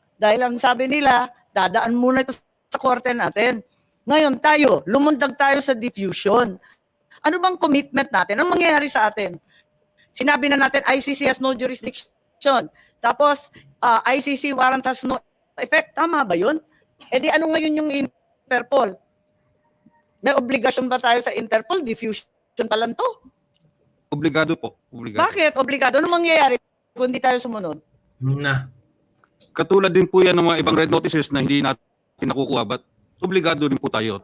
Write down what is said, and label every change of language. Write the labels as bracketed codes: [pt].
[tl] Dahil ang sabi nila, dadaan muna ito sa korte natin. Ngayon tayo, lumundag tayo sa diffusion. Ano bang commitment natin? Anong mangyayari sa atin? Sinabi na natin, [en] ICC has no jurisdiction. [tl] Tapos, [en] ICC warrant has no effect. [tl] Tama ba yun? Di ano ngayon yung Interpol? May obligasyon ba tayo sa Interpol? Diffusion pa lang to. obligado po. Obligado. Bakit? Obligado. Anong mangyayari kung hindi tayo sumunod? Na. Katulad din po yan ng mga ibang red notices na hindi natin nakukuha, but obligado din po tayo.